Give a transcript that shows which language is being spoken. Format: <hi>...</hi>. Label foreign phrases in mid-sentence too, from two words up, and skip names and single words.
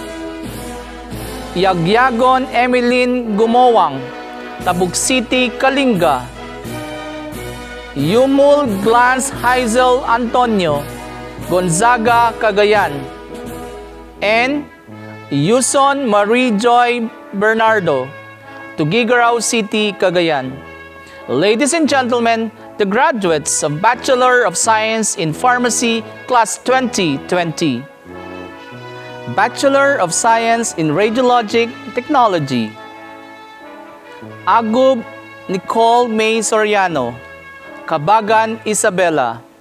<en>Yagyagon Emeline Gumowang, Tabuk City, Kalinga. Yumul Glance Hazel Antonio, Gonzaga, Cagayan. And Yuson Marie Joy Bernardo, Tuguegarao City, Cagayan. Ladies and gentlemen, the graduates of Bachelor of Science in Pharmacy, Class 2020. Bachelor of Science in Radiologic Technology. Agub Nicole May Soriano, Cabagan, Isabela.</en>